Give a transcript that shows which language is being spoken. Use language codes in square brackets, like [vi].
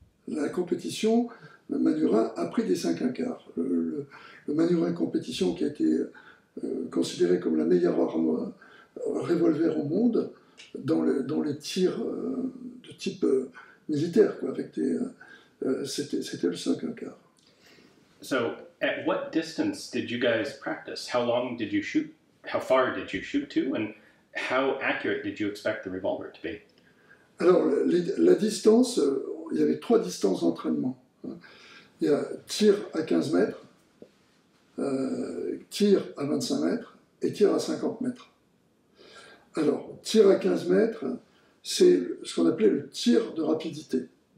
[fr] La compétition, Manurin a pris des 5-1/4. Le Manurin compétition qui a été considéré comme la meilleure arme revolver au monde dans les tirs de type militaire, quoi, avec c'était le 5-1/4. [en] So, at what distance did you guys practice? How long did you shoot? How far did you shoot to? And how accurate did you expect the revolver to be? [fr] Alors, la distance, il y avait 3 distances d'entraînement. Il y a tir à 15 mètres, tir à 25 mètres et tir à 50 mètres. Alors, tir à 15 mètres, c'est ce qu'on appelait le tir de rapidité.